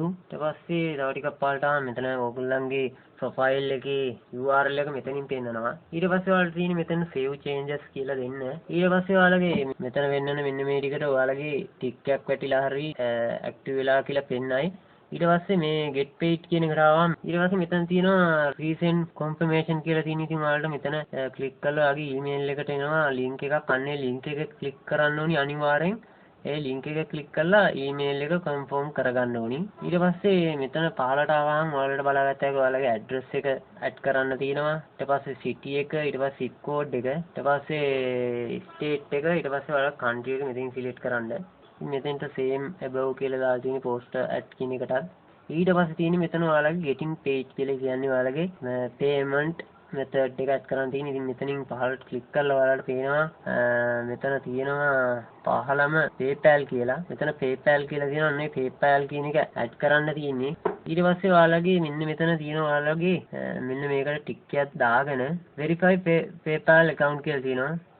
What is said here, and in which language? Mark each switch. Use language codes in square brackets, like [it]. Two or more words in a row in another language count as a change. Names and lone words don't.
[si] ඊට පස්සේ තව ටිකක් පහළට ආවම මෙතන ඔයගොල්ලන්ගේ ප්‍රොෆයිල් එකේ URL එක මෙතනින් පෙන්නනවා. ඊට පස්සේ ඔයාලට තියෙන මෙතන [en] save changes [si] කියලා දෙන්න. ඊට පස්සේ ඔයාලගේ මෙතන වෙන්නන මෙන්න මේ ටිකට ඔයාලගේ ටික් එකක් වැටිලා හරි ඇක්ටිව් වෙලා කියලා පෙන්නයි. ඊට පස්සේ මේ [en] get paid [si] කියන එකට ආවම ඊට පස්සේ මෙතන තියෙනවා [en] recent confirmation [si] කියලා තියෙන. ඉතින් ඔයාලට මෙතන ක්ලික් කරලා ඔයාගේ email එකට එනවා link එකක්. අන්නේ link එක ක්ලික් කරන්න ඕනි අනිවාර්යෙන්. ඒ link එක ක්ලික් කරලා email එක confirm කරගන්න ඕනි. ඊට පස්සේ මෙතන පහළට ආවම ඔයාලට බලාගත්තා ඔයාලගේ ඔයාලගේ address එක add කරන්න තියෙනවා. ඊට පස්සේ city එක, ඊට පස්සේ [en] zip code [si] එක, ඊට පස්සේ state එක, ඊට පස්සේ ඔයාලා country එක මෙතෙන් select කරන්න. මෙතෙන්ට [en] same above [si] කියලා දාලා තියෙන [en] poster add [si] කියන එකටත් ඊට පස්සේ තියෙන්නේ මෙතන ඔයාලගේ [en] getting paid [si] කියලා කියන්නේ ඔයාලගේ [en] payment method [si] එක add කරන්න තියෙන. ඉතින් මෙතනින් පහළට click කරලා ඔයාලට පේනවා මෙතන තියෙනවා පහළම PayPal කියලා. මෙතන PayPal කියලා තියෙනවා. අනේ PayPal කියන එක add කරන්න තියෙන්නේ. ඊට පස්සේ ඔයාලගේ මෙන්න මෙතන තියෙනවා ඔයාලගේ මෙන්න මේකට ටික් එකක් දාගෙන [en] verify PayPal account [si] කියලා තියෙනවා.